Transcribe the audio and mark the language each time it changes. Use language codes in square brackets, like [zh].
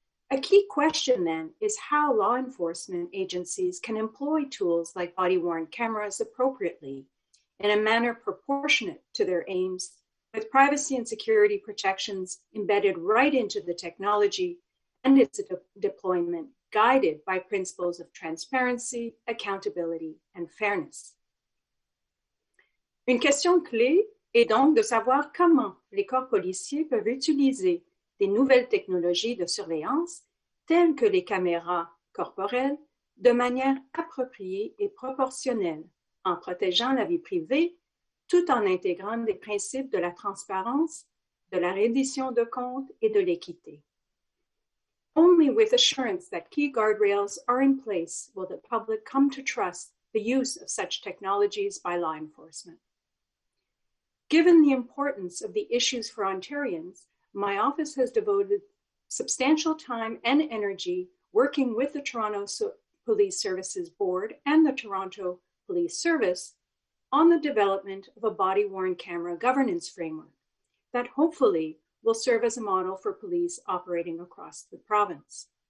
[en] A key question then is how law enforcement agencies can employ tools like body-worn cameras appropriately in a manner proportionate to their aims, with privacy and security protections embedded right into the technology and its deployment, guided by principles of transparency, accountability, and fairness. [fr] Une question clé est donc de savoir comment les corps policiers peuvent utiliser des nouvelles technologies de surveillance, telles que les caméras corporelles, de manière appropriée et proportionnelle, en protégeant la vie privée, tout en intégrant des principes de la transparence, de la reddition de comptes et de l'équité. [en] Only with assurance that key guardrails are in place will the public come to trust the use of such technologies by law enforcement. Given the importance of the issues for Ontarians, my office has devoted substantial time and energy working with the Toronto Police Services Board and the Toronto Police Service on the development of a body-worn camera governance framework that hopefully will serve as a model for police operating across the province.